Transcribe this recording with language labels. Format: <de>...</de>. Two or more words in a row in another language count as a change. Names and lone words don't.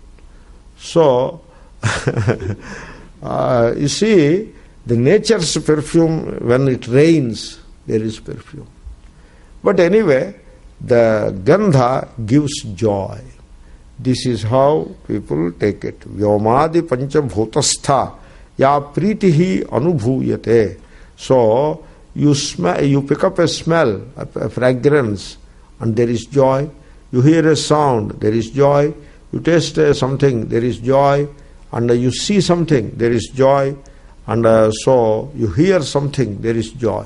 <en>So, you see, the nature's perfume, when it rains, there is perfume. But anyway, the Gandha gives joy. This is how people take it.</en> <sa>व्योमादि पञ्च भूतस्थ या प्रीतिः अनुभूयते.</sa> <en>So you pick up a smell, a fragrance, and there is joy. You hear a sound, there is joy. You taste something, there is joy. And you see something, there is joy. And so you hear something, there is joy.</en>